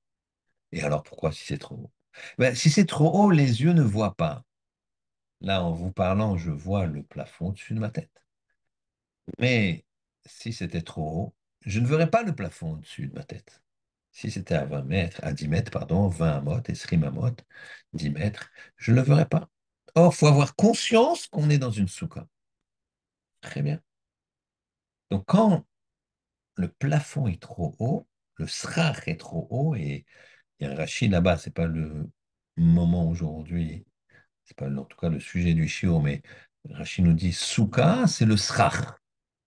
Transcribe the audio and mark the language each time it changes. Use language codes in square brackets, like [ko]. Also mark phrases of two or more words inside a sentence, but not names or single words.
[fr] Et alors pourquoi si c'est trop haut? Ben, si c'est trop haut, les yeux ne voient pas. Là, en vous parlant, je vois le plafond au-dessus de ma tête. Mais si c'était trop haut, je ne verrais pas le plafond au-dessus de ma tête. Si c'était à 20 mètres, à 10 mètres, pardon, 20 amot, [he] עשרים אמות, [fr] 10 mètres, je ne le verrais pas. Or, il faut avoir conscience qu'on est dans une souka. Très bien. Donc, quand le plafond est trop haut, le srach est trop haut, et il y a un Rashi là-bas, c'est pas le moment aujourd'hui, c'est pas en tout cas le sujet du shiur, mais Rashi nous dit Souka, c'est le srach.